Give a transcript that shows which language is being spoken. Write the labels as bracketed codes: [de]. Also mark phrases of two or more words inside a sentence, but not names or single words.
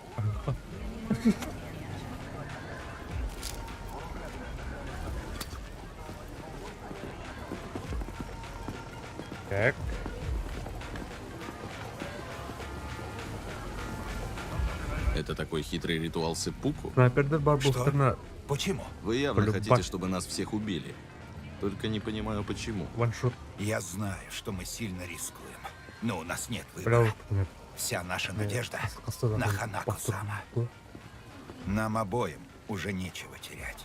[ru] Так. Это такой хитрый ритуал сеппуку? [kk] Снайпердер бар бұл [ru] Что? сырна Почему? Вы явно Полюбас. хотите, чтобы нас всех убили. Только не понимаю, почему. ваншот. Я знаю, что мы сильно рискуем, но у нас нет Бля, выбора. нет. Вся наша надежда [kk] Кастада [ru] на был Ханаку-сама. повтор. Нам обоим уже нечего терять.